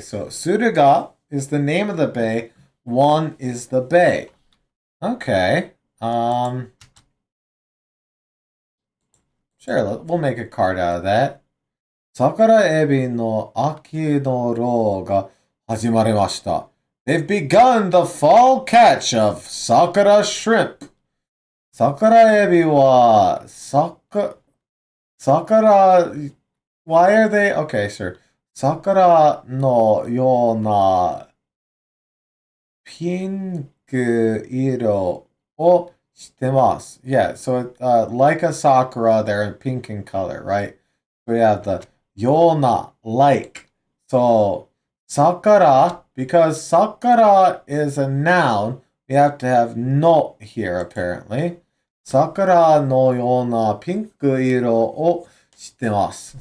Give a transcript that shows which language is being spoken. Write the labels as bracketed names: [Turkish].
[English] So Suruga is the name of the bay. One is the bay. Okay. Sure, we'll make a card out of that. [Japanese] 桜エビの秋の漁が始まりました。 [English] They've begun the fall catch of sakura shrimp. [Japanese] 桜エビは、桜、 [English] why are they, okay, sure. [Japanese] 桜のようなピンク色をしてます。 [English] Yeah, so like a sakura, they're in pink in color, right? We have the yona, like. So, sakura, because sakura is a noun, we have to have no here, apparently. [Japanese] Sakura no yona pinku iro o shitemasu.